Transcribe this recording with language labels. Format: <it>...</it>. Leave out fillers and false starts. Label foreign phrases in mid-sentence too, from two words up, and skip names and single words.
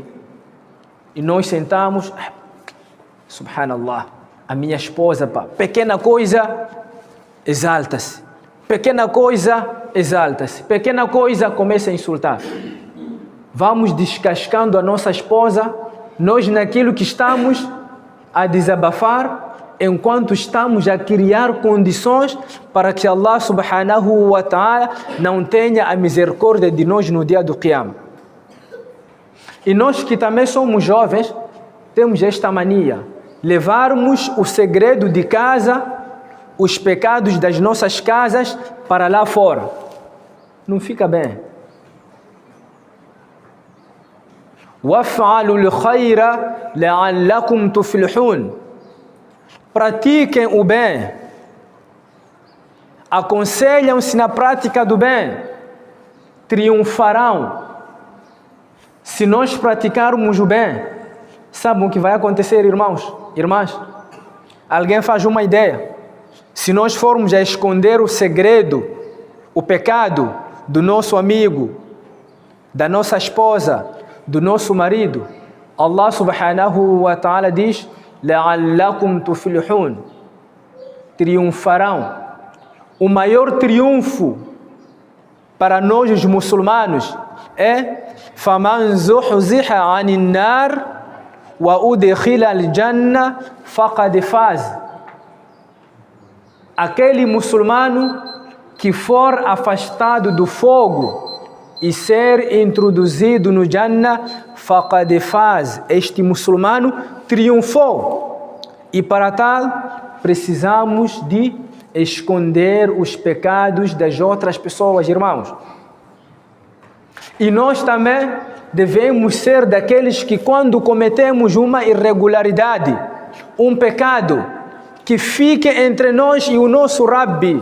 <pt>E nós sentamos, subhanallah, a minha esposa, pá, pequena coisa, exalta-se. Pequena coisa, exalta-se. Pequena coisa, começa a insultar. Vamos descascando a nossa esposa, nós naquilo que estamos a desabafar, enquanto estamos a criar condições para que</pt> <ar>الله سبحانه وتعالى</ar> <pt>não tenha a misericórdia de nós no dia do Qiyama. E nós que também somos jovens, temos esta mania, levarmos o segredo de casa, os pecados das nossas casas para lá fora. Não fica bem.</pt> <ar>وَافْعَلُوا الْخَيْرَ لَعَلَّكُمْ تُفْلِحُونَ.</ar> <pt>Pratiquem o bem. Aconselham-se na prática do bem. Triunfarão. Se nós praticarmos o bem, sabem o que vai acontecer, irmãos, irmãs? Alguém faz uma ideia. Se nós formos a esconder o segredo, o pecado do nosso amigo, da nossa esposa, do nosso marido,</pt> <ar>الله سبحانه وتعالى diz: لَعَلَّكُمْ تُفْلِحُونَ.</ar> <pt>Triunfarão. O maior triunfo para nós os muçulmanos é</pt> <ar>فَمَنْ زُحْزِحَ عَنِ النَّارِ وَأُدْخِلَ الْجَنَّةَ فَقَدْ فَازَ.</ar> <pt>Aquele muçulmano que for afastado do fogo e ser introduzido no Jannah,</pt> <ar>فَقَدْ فَازَ.</ar> <pt>Este muçulmano triunfou. E para tal, precisamos de esconder os pecados das outras pessoas, irmãos. E nós também devemos ser daqueles que, quando cometemos uma irregularidade, um pecado, que fique entre nós e o nosso Rabbi.</pt>